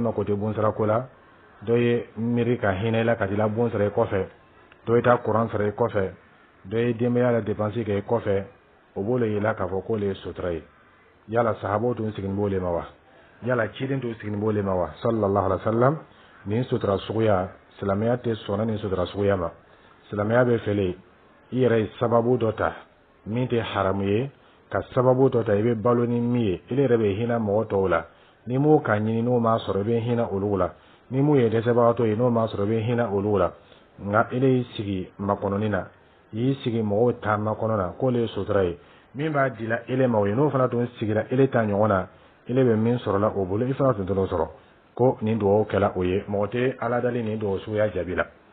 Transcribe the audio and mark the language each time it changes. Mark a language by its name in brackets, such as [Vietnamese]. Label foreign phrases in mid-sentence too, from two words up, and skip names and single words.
[Dyula] mako tɛ bon sara ko la dɔ ye miiri ka hinɛ i la ka t'i la bon sara i kɔfɛ dɔ ye taa kuran sara i kɔfɛ dɔ ye denbaya la dépense kɛ i kɔfɛ o b'o le yira k'a fɔ k'o le ye sutura ye yala sahabaw tun sigilen b'o le ma wa yala ciden tun sigilen b'o le ma wa [Arabic] صلى الله عليه وسلم [Dyula] nin sutura suguya silamɛya tɛ sɔnna nin sutura suguya ma silamɛya bɛ fɛle i yɛrɛ ye sababu dɔ ta min tɛ haramu ye ka sababu dɔ ta i bɛ balo ni min ye ele yɛrɛ bɛ hinɛ mɔgɔ tɔw la ni m'o ka ɲini n'o m'a sɔrɔ i bɛ hinɛ olu la ni m'o ye dɛsɛbagatɔ ye n'o m'a sɔrɔ i bɛ hinɛ olu la nka ele y'i sigi makɔnɔni na y'i sigi mɔgɔw ta makɔnɔ na k'o le ye sutura ye min b'a di la ele ma o ye n'o fana tun sigira ele ta ɲɔgɔn na ele bɛ min sɔrɔla o bolo i fana tun t'o sɔrɔ ko nin dugawu kɛla o ye mɔgɔ tɛ ala dali nin dugawu suguya jaabi la